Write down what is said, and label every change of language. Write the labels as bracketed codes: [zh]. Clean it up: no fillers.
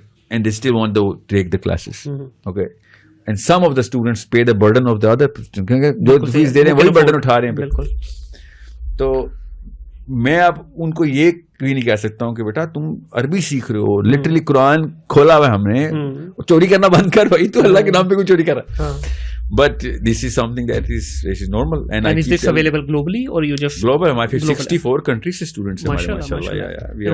[en] And they still want to take the classes. Okay. And some of the students pay the burden of the other, [ur] جو face دے رہے ہیں وہی burden اٹھا رہے ہیں. بالکل. تو میں اب ان کو یہ بھی نہیں کہہ سکتا ہوں کہ بیٹا تم عربی سیکھ رہے ہو, لٹرلی قرآن کھولا ہوا ہے ہم نے, چوری کرنا بند کر بھائی, تو اللہ کے نام پہ کوئی چوری کر رہا. [en] But this is something that is normal. And is this available globally or you just global? [ur] ہمارے 64 countries سے students ہیں ہمارے, ماشاءاللہ.